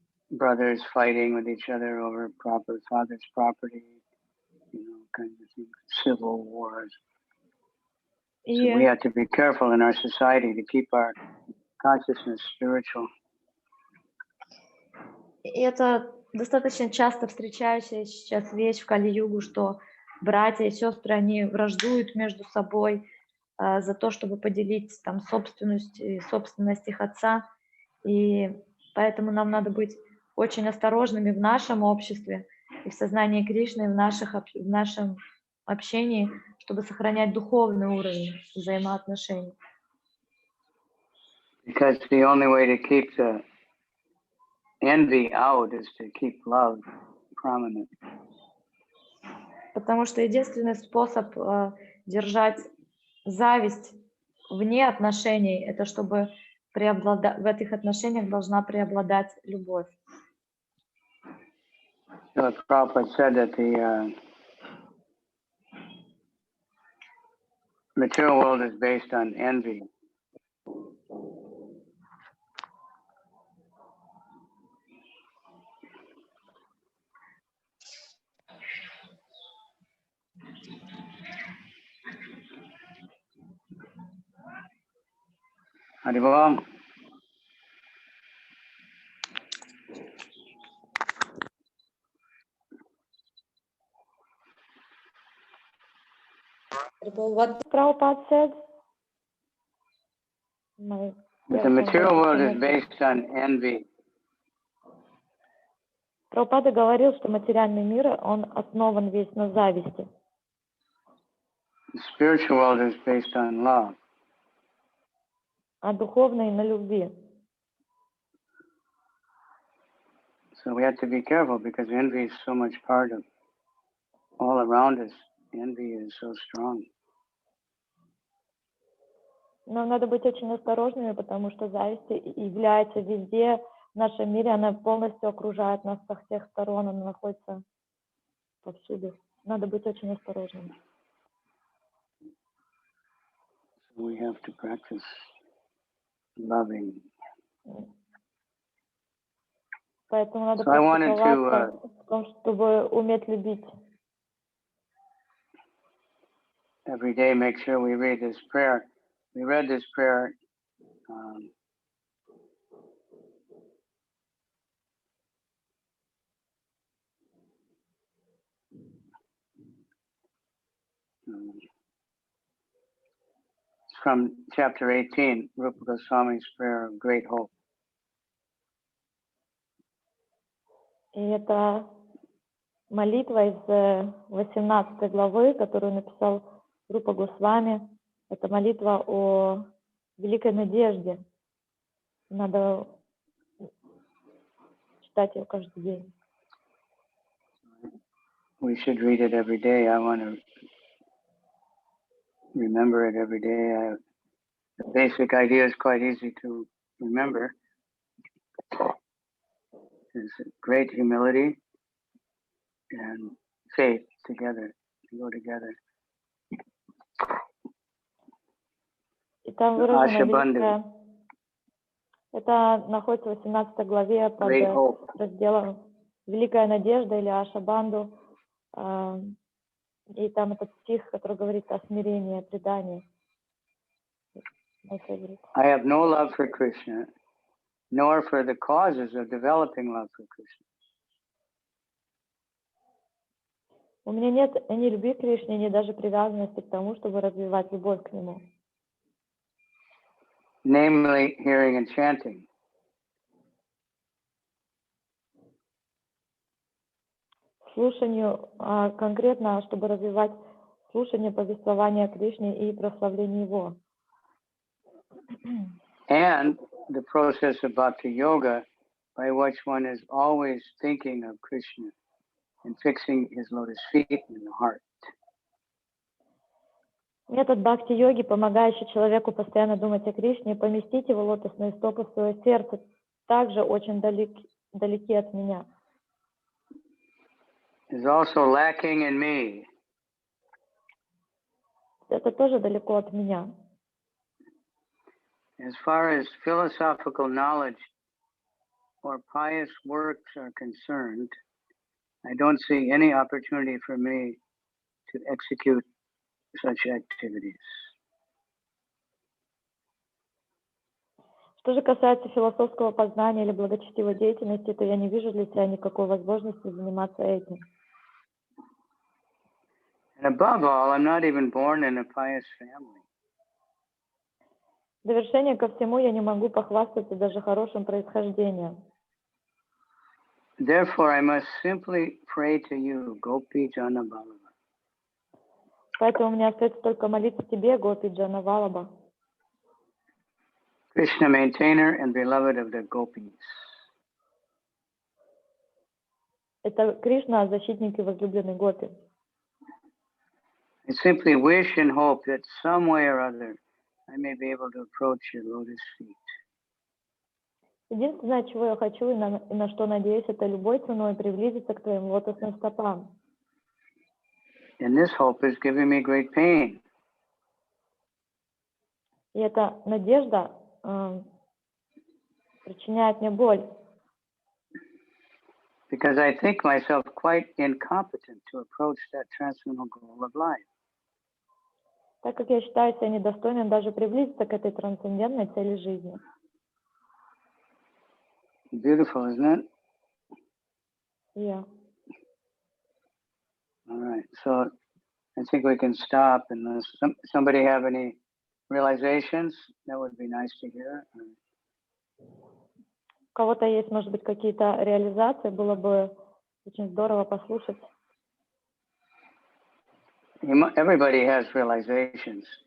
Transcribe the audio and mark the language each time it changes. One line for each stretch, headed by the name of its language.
English: Brothers fighting with each other over father's property, kinds of things, civil wars. So we have to be careful in our society to keep our consciousness spiritual.
Russian: И это достаточно часто встречающаяся сейчас вещь в Кали-югу, что братья и сестры, они враждуют между собой за то, чтобы поделить там собственность их отца. И поэтому нам надо быть очень осторожными в нашем обществе и в сознании Кришны, в нашем общении, чтобы сохранять духовный уровень взаимоотношений.
English: Because the only way to keep the envy out is to keep love prominent.
Russian: Потому что единственный способ держать зависть вне отношений, это чтобы в этих отношениях должна преобладать любовь.
English: So Prabhupada said that the material world is based on envy. Haribol. What Prabhupada said? The material world is based on envy.
Russian: Прабхупада говорил, что материальный мир, он основан весь на зависти.
English: The spiritual world is based on love.
Russian: А духовный на любви.
English: So we have to be careful because envy is so much part of all around us. Envy is so strong.
Russian: Нам надо быть очень осторожными, потому что зависть является везде в нашем мире, она полностью окружает нас со всех сторон, она находится повсюду. Надо быть очень осторожными.
English: So we have to practice loving.
Russian: Поэтому надо практиковаться в том, чтобы уметь любить.
English: Every day make sure we read this prayer. We read this prayer from chapter 18, Rupa Goswami's prayer of great hope.
Russian: И это молитва из 18 главы, которую написал Рупа Госвами. Это молитва о великой надежде. Надо читать ее каждый день.
English: We should read it every day. I want to remember it every day. The basic idea is quite easy to remember. There's great humility and faith together. They go together.
Russian: И там выражено великое. Это находится в 18 главе под разделом Великая надежда или Ашабанду. И там этот стих, который говорит о смирении, о предании.
English: My favorite. I have no love for Krishna, nor for the causes of developing love for Krishna.
Russian: У меня нет ни любви к Кришне, ни даже привязанности к тому, чтобы развивать любовь к Нему.
English: Namely, hearing and chanting.
Russian: Слушанию, конкретно, чтобы развивать слушание, повествование о Кришне и прославление Его.
English: And the process of bhakti yoga, by which one is always thinking of Krishna and fixing his lotus feet in the heart.
Russian: Метод бхакти-йоги, помогающий человеку постоянно думать о Кришне и поместить его лотосные стопы в свое сердце, также очень далеки от меня.
English: Is also lacking in me.
Russian: Это тоже далеко от меня.
English: As far as philosophical knowledge or pious works are concerned, I don't see any opportunity for me to execute such activities.
Russian: Что же касается философского познания или благочестивой деятельности, то я не вижу для себя никакой возможности заниматься этим.
English: And above all, I'm not even born in a pious family.
Russian: В довершение ко всему, я не могу похвастаться даже хорошим происхождением.
English: Therefore, I must simply pray to you, Gopi Jana Vallabha.
Russian: Поэтому мне остается только молиться тебе, Гопи Джана Валаба.
English: Krishna, maintainer and beloved of the gopis.
Russian: Это Кришна, защитник и возлюбленный Гопи.
English: I simply wish and hope that some way or other I may be able to approach your lotus feet.
Russian: Единственное, чего я хочу и на что надеюсь, это любой ценой приблизиться к твоим лотосным стопам.
English: And this hope is giving me great pain.
Russian: И эта надежда причиняет мне боль.
English: Because I think myself quite incompetent to approach that transcendental goal of life.
Russian: Так как я считаю себя недостойным даже приблизиться к этой трансцендентной цели жизни.
English: Beautiful, isn't it? Yeah. All right. So I think we can stop unless somebody have any realizations. That would be nice to hear.
Russian: У кого-то есть, может быть, какие-то реализации, было бы очень здорово послушать.
English: Everybody has realizations.